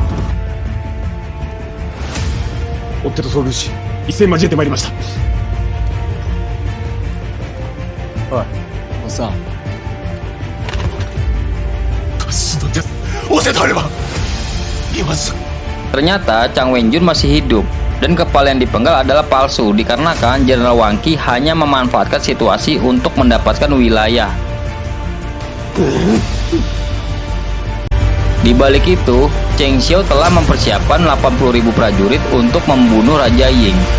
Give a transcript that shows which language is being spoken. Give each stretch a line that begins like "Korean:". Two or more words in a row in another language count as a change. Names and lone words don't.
Japanese: 追っ手と遭遇し、一戦交えてまいりました。おい、おっさん、 せとあれば今すぐ
Indonesian: Ternyata Chang Wenjun masih hidup dan kepala yang dipenggal adalah palsu dikarenakan Jenderal Wang Qi hanya memanfaatkan situasi untuk mendapatkan wilayah. Di balik itu, Cheng Xiao telah mempersiapkan 80.000 prajurit untuk membunuh Raja Ying.